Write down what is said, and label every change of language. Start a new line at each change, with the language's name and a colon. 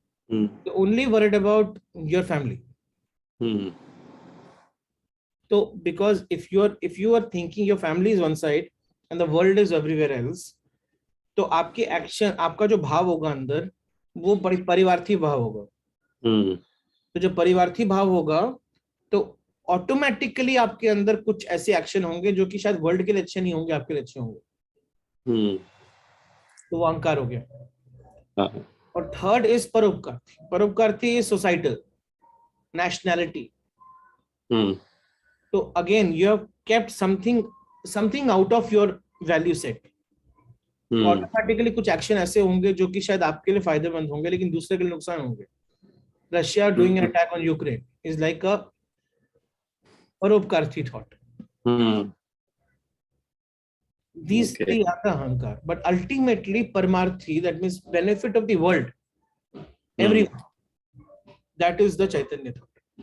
English: You're only worried about your family. So because if you are thinking your family is one side and the world is everywhere else,
Hindi: तो आपके action, आपका जो भाव होगा अंदर, वो परिवार्थी भाव होगा। तो जो परिवार्थी भाव होगा, तो ऑटोमेटिकली आपके अंदर कुछ ऐसे एक्शन होंगे जो कि शायद वर्ल्ड के लिए अच्छे नहीं होंगे, आपके लिए अच्छे होंगे। तो वो अहंकार हो गया। और
English: third is
Hindi: परोपकारती।
English: परोपकारती is societal, nationality. तो again you have kept something something out of your value set,
Hindi: automatically कुछ एक्शन ऐसे होंगे जो कि शायद आपके लिए फायदेमंद होंगे लेकिन दूसरे के लिए नुकसान होंगे.
English: Russia doing an attack on Ukraine is like a परोपकारी थॉट. These three are the ahankar, but ultimately paramarthi, that means benefit of the world, everyone, that is the Chaitanya thought.